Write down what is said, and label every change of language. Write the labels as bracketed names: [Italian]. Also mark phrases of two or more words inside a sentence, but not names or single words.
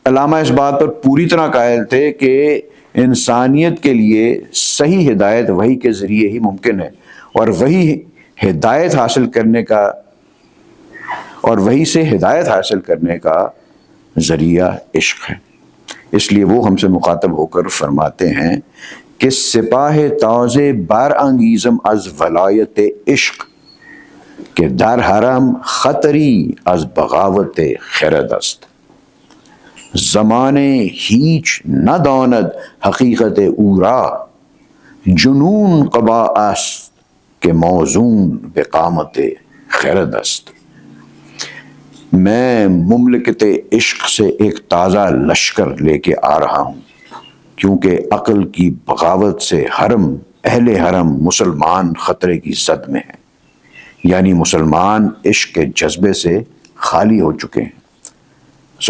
[Urdu] علامہ اس بات پر پوری طرح قائل تھے کہ انسانیت کے لیے صحیح ہدایت وحی کے ذریعے ہی ممکن ہے، اور وہی ہدایت حاصل کرنے کا اور وہی سے ہدایت حاصل کرنے کا ذریعہ عشق ہے۔ اس لیے وہ ہم سے مخاطب ہو کر فرماتے ہیں کہ [Persian] سپاہ تاز بر انگیزم از ولایت عشق، کہ در حرم خطری از بغاوت خرد است، زمانے هیچ نداند حقیقت او را، جنون قبا است کہ موزون به قامت خرد است۔ [Urdu] میں مملکت عشق سے ایک تازہ لشکر لے کے آ رہا ہوں، کیونکہ عقل کی بغاوت سے اہل حرم مسلمان خطرے کی زد میں ہیں، یعنی مسلمان عشق کے جذبے سے خالی ہو چکے ہیں۔